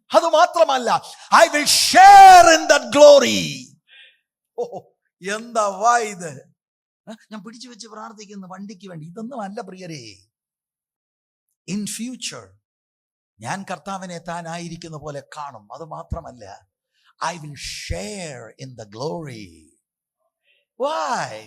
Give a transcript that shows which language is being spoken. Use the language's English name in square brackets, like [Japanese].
[Malayalam] അത് മാത്രമല്ല, [English] I will share in that glory. [Malayalam] എന്താ ഇത്? ഞാൻ പിടിച്ചു വെച്ച് പ്രാർത്ഥിക്കുന്നു വണ്ടിക്ക് വേണ്ടി. ഇതൊന്നും അല്ല പ്രിയരേ. [English] in future [Malayalam] ഞാൻ കർത്താവിനെ താനായിരിക്കുന്ന പോലെ കാണും. അത് മാത്രമല്ല, [English] I will share in the glory. Why?